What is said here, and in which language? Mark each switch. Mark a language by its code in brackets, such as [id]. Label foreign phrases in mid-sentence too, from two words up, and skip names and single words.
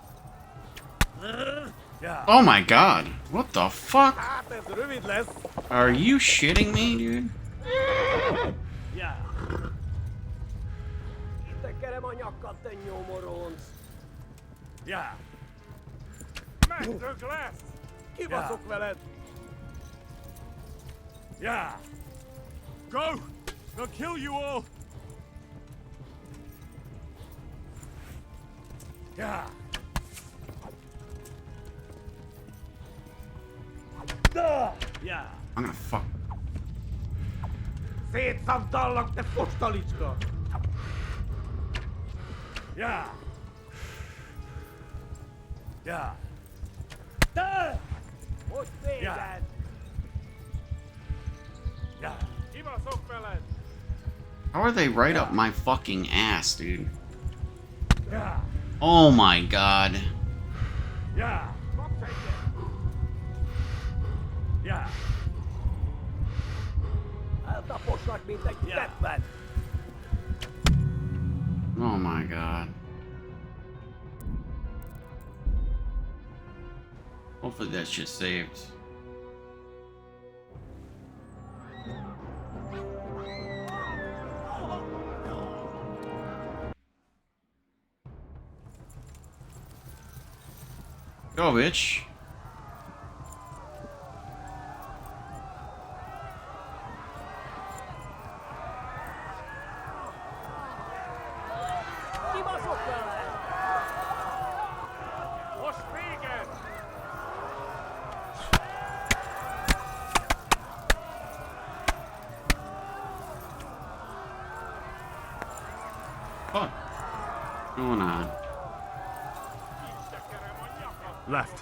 [en] Yeah. Oh my god. What the fuck? Are you shitting me, dude? Yeah. Yeah. [hu] Mentök lesz! Kibaszok veled! [en] Yeah. Go! They'll kill you all! Yeah. Yeah. I'm gonna fuck. [hu] Szétszabdallak, te fostalicska! [en] Yeah. Yeah. [hu] Most véged! [en] Yeah. [hu] Kibaszok veled! [en] How are they right up my fucking ass, dude? Yeah. Oh my god. Yeah. Yeah. [hu] Eltaposlak, mint egy teppet! [en] Oh my god. Hopefully that shit saved. Go, bitch. [hu] Kibaszok veled! Most véged! [en] Fuck. What's going on? Left.